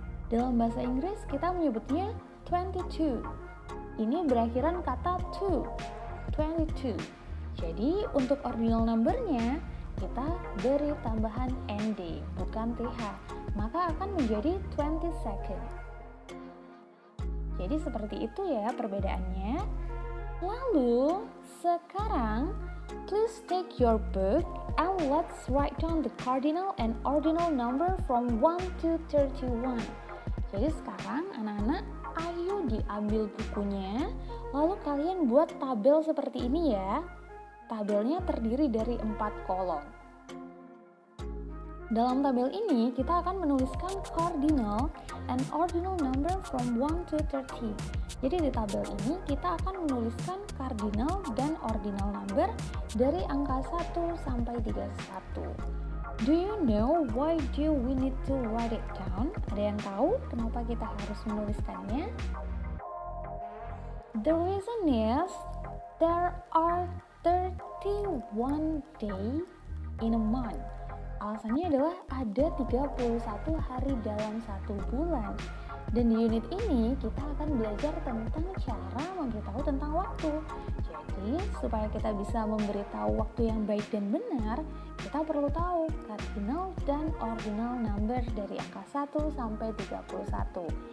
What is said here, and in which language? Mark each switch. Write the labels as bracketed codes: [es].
[id] Dalam bahasa Inggris kita menyebutnya 22. Ini berakhiran kata 2. 22. Jadi untuk ordinal numbernya kita beri tambahan nd, bukan th, maka akan menjadi 22nd. Jadi seperti itu ya perbedaannya. Lalu sekarang [en] please take your book and let's write down the cardinal and ordinal number from 1 to 31. [id] Jadi sekarang anak-anak ayo diambil bukunya, lalu kalian buat tabel seperti ini ya. Tabelnya terdiri dari 4 kolom. Dalam tabel ini kita akan menuliskan [en] cardinal and ordinal number from 1 to 30. [id] Jadi di tabel ini kita akan menuliskan cardinal dan ordinal number dari angka 1 sampai 31. [en] Do you know why do we need to write it down? [id] Ada yang tahu kenapa kita harus menuliskannya? [en] The reason is there are 31 days in a month. [id] Alasannya adalah ada 31 hari dalam satu bulan. Dan di unit ini kita akan belajar tentang cara memberitahu tentang waktu. Jadi supaya kita bisa memberitahu waktu yang baik dan benar, kita perlu tahu cardinal dan ordinal number dari angka 1 sampai 31.